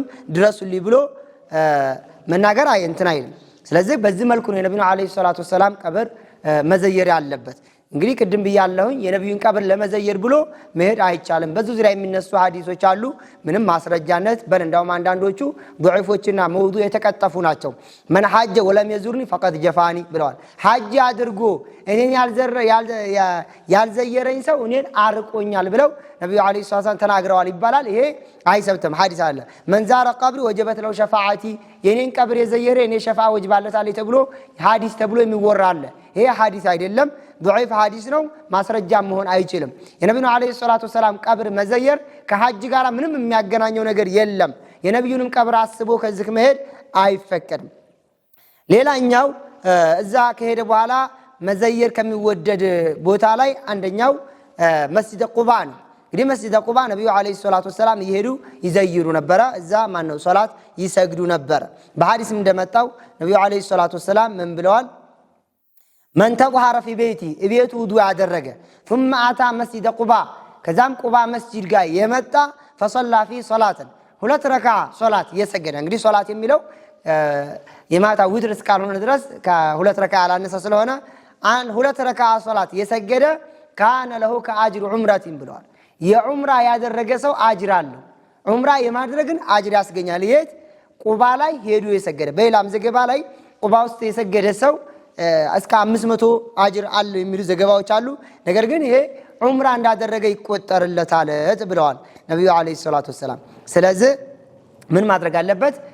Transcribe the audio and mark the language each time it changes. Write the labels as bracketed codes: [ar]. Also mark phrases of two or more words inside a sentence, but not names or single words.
[am] ድረሱልኝ ብሎ መናገር እንትን አይልም ስለዚህ በዚህ መልኩ ነው ነብዩ [ar] عليه الصلاة السلام [am] ቀብር መዘየር ያለበት እንግዲህ ቅድም ብያለሁኝ የነብዩን ቀብር ለመዘየር ብሎ መሄድ አይቻልም በዙ ዙሪያ የሚነሱ ሐዲሶች አሉ ምንም ማስረጃነት በእንዳውም አንዳንዶቹ ضعيفዎችና መውዱዕ የተቀጠፉ ናቸው [ar] من حج ولم يزورني فقد جفاني [am] ብለዋል ሐጅ አድርጎ እኔን ያልዘየረኝ ሰው እኔን አርቆኛል ብለው ነብዩ [ar] عليه السلام [am] ተናግረዋል ይባላል ይሄ አይሰብተም ሐዲስ አለ [ar] من زار قبري وجبت له شفاعتي [am] የኔን ቀብር የዘየረ እኔ ሸፋዓ ወጅባለታል ተብሎ ሐዲስ ተብሎ የሚወራ አለ ይሄ ሐዲስ አይደለም ضعيف ሐዲስ ነው ማስረጃ መሆን አይችልም የነብዩ [ar] عليه الصلاة السلام [am] ቀብር መዘየር ከሐጅ ጋር ምንም የሚያገናኘው ነገር የለም የነብዩንም ቀብር አስቦ ከዚህ መሄድ አይፈቀድም ሌላኛው እዛ ከሄደ በኋላ መዘየር ከሚወደድ ቦታ ላይ አንደኛው መስጂድ ቁባ ነው እንግዲህ መስጂድ ቁባ ነብዩ [ar] عليه الصلاة السلام [am] ይሄዱ ይዘይሩ ነበር እዛ ማነው ሶላት ይሰግዱ ነበር በሐዲስ እንደመጣው ነብዩ [ar] عليه الصلاة السلام [am] ምን ብለዋል [ar] من تطهر في بيتي ابيت وضوء [am] አደረገ [ar] ثم اتى مسجد قباء [am] ከዛም ቁባ መስጂድ ጋር የመጣ [ar] فصلى في صلاه [am] ሁለት ረካ ሶላት የሰገደ እንግዲህ ሶላት የሚለው የማታ ውትር እስካልሆነ ድረስ ከሁለት ረካ አላነሰ ስለሆነ ሁለት ረካ ሶላት የሰገደ [ar] كان له كأجر عمرتين [am] ብለዋል የዑምራ ያደረገ ሰው አጅር አለው ዑምራ የማድረግን አጅር ያስገኛል የት ቁባ ላይ ሄዱ የሰገደ በሌላም ዘገባ ላይ ቁባ ውስጥ የሰገደ ሰው እስከ 500 አጅር አለው የሚሉ ዘገባዎች አሉ ነገር ግን ይሄ ዑምራ እንዳደረገ ይቆጠርለታል ብለዋል ነብዩ [ar] عليه الصلاة السلام [am] ስለዚህ ምን ማድረግ አለበት